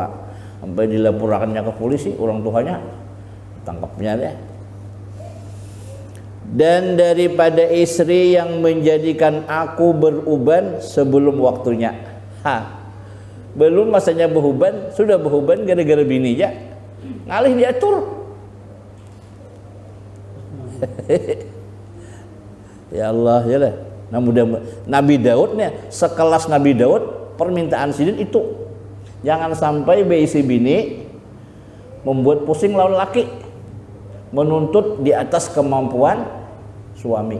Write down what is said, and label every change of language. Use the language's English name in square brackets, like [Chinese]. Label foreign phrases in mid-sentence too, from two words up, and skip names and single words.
[Indonesian] Sampai dilaporkannya ke polisi, orang tuanya tangkapnya deh. Dan daripada istri yang menjadikan aku beruban sebelum waktunya. Belum masanya beruban, sudah beruban gara-gara bini ya. [Banjar] Ngalih diatur. [Arabic] يا الله [Banjar] ya lah. Nabi Daudnya sekelas Nabi Daud permintaan sidin itu jangan sampai beisi bini membuat pusing lawan laki, menuntut di atas kemampuan suami.